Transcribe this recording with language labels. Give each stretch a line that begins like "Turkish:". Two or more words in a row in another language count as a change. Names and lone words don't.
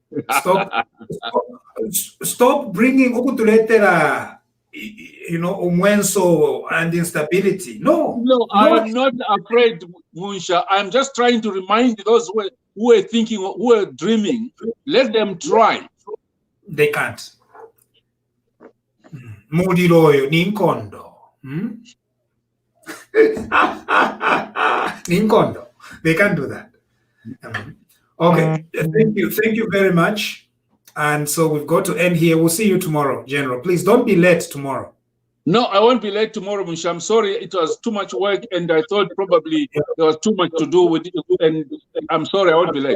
English: Stop bringing umwenso and instability. No, I'm not afraid, Munsha. I'm just trying to remind those who are thinking, who are dreaming. Let them try. They can't.
Bemba: Mudiroyo ninkondo. Ninkondo.
English: They can't do that. Okay. Thank you very much. And so we've got to end here. We'll see you tomorrow, General. Please don't be late tomorrow. No, I won't be late tomorrow, Munsha. I'm sorry, it was too much work, and I thought probably there was too much to do with it, and I'm sorry, I won't be late.